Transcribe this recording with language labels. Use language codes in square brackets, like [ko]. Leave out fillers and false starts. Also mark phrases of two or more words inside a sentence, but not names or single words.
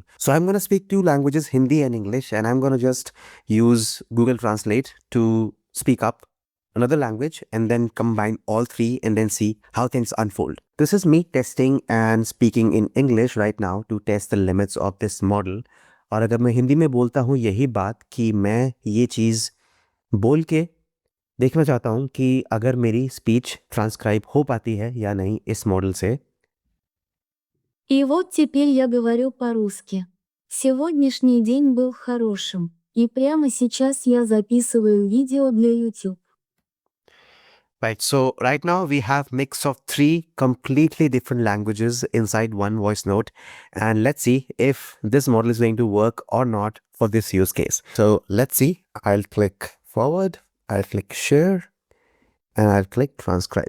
[en] So I'm going to speak 2 languages, Hindi and English, and I'm going to just use Google Translate to speak up another language and then combine all 3 and then see how things unfold. This is me testing and speaking in English right now to test the limits of this model. [hi] और अगर मैं हिंदी में बोलता हूँ यही बात कि मैं ये चीज़ बोल के देखना चाहता हूँ कि अगर मेरी [en] speech transcribe [hi] हो पाती है या नहीं इस मॉडल से. [ru] И вот теперь я говорю по-русски. Сегодняшний день был хорошим, и прямо сейчас я записываю видео для YouTube. [en] Right, so right now we have mix of 3 completely different languages inside one voice note, and let's see if this model is going to work or not for this use case. So let's see. I'll click forward, I'll click share, and I'll click transcribe.